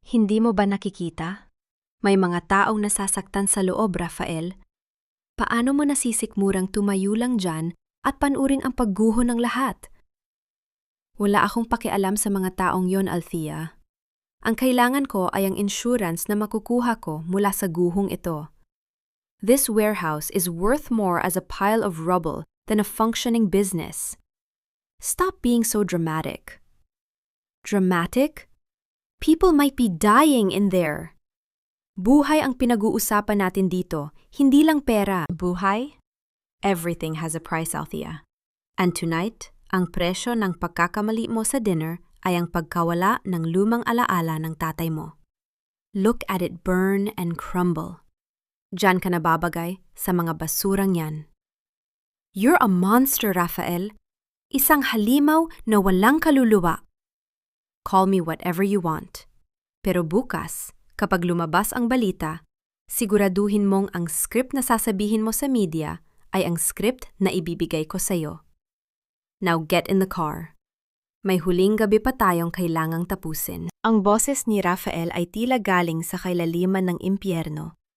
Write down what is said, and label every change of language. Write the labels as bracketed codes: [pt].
[tl] Hindi mo ba nakikita? May mga taong nasasaktan sa loob, Rafael. Paano mo nasisikmurang tumayo lang dyan at panuring ang pagguho ng lahat? Wala akong pakialam sa mga taong yon, Althea. Ang kailangan ko ay ang insurance na makukuha ko mula sa guhong ito. [en] This warehouse is worth more as a pile of rubble than a functioning business. Stop being so dramatic. Dramatic? People might be dying in there. [tl] Buhay ang pinag-uusapan natin dito, hindi lang pera. Buhay? [en] Everything has a price, Althea. And tonight, [tl] ang presyo ng pagkakamali mo sa dinner ay ang pagkawala ng lumang alaala ng tatay mo. [en] Look at it burn and crumble. [tl] Diyan ka nababagay sa mga basurang yan. [en] You're a monster, [tl] Rafael. Isang halimaw na walang kaluluwa. [en] Call me whatever you want. [tl] Pero bukas, kapag lumabas ang balita, siguraduhin mong ang script na sasabihin mo sa media ay ang script na ibibigay ko sa'yo. [en] Now get in the car. [tl] May huling gabi pa tayong kailangang tapusin. Ang boses ni Rafael ay tila galing sa kailaliman ng impyerno.